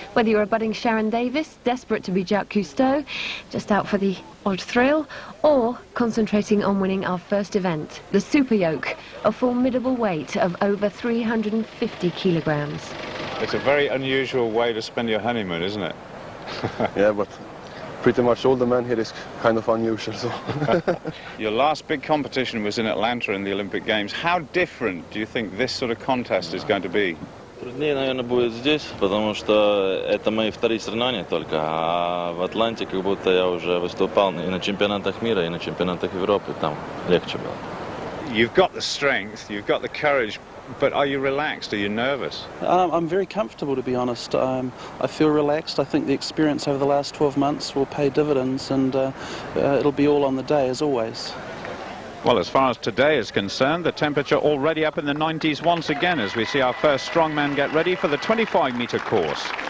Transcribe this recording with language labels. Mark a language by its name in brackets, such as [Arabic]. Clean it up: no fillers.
[English] Whether you're a budding Sharon Davis, desperate to be Jacques Cousteau, just out for the odd thrill, or concentrating on winning our first event, the Super Yoke, a formidable weight of over 350 kilograms. It's a very unusual way to spend your honeymoon, isn't it? Yeah, but pretty much all the men here is kind of unusual, so. Your last big competition was in Atlanta in the Olympic Games. How different do you think this sort of contest is going to be? [Russian] Труднее, наверное, будет здесь, потому что это мои вторые соревнования только, а в Атланте как будто я уже выступал и на чемпионатах мира, и на чемпионатах Европы, там легче было. [English] You've got the strength, you've got the courage, but are you relaxed? Are you nervous? I'm very comfortable, to be honest. I feel relaxed. I think the experience over the last 12 months will pay dividends, and it'll be all on the day, as always. Well, as far as today is concerned, the temperature already up in the 90s once again as we see our first strongman get ready for the 25-metre course.